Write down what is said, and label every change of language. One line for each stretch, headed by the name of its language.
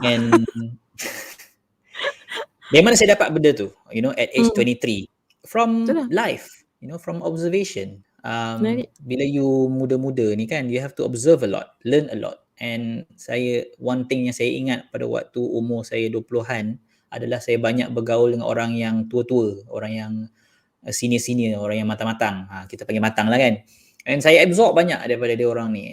Malay: And dari mana saya dapat benda tu?
English: You know, at age 23. From
Malay: Betul lah.
English: life, you know, from observation.
Malay: Menarik. Bila you muda-muda ni kan,
English: you have to observe a lot, learn a lot. And one thing
Malay: yang saya ingat pada waktu umur saya 20-an adalah saya banyak bergaul dengan orang yang tua-tua, orang yang senior-senior, orang yang matang-matang. Kita panggil matang lah kan. And saya absorb banyak daripada dia orang ni.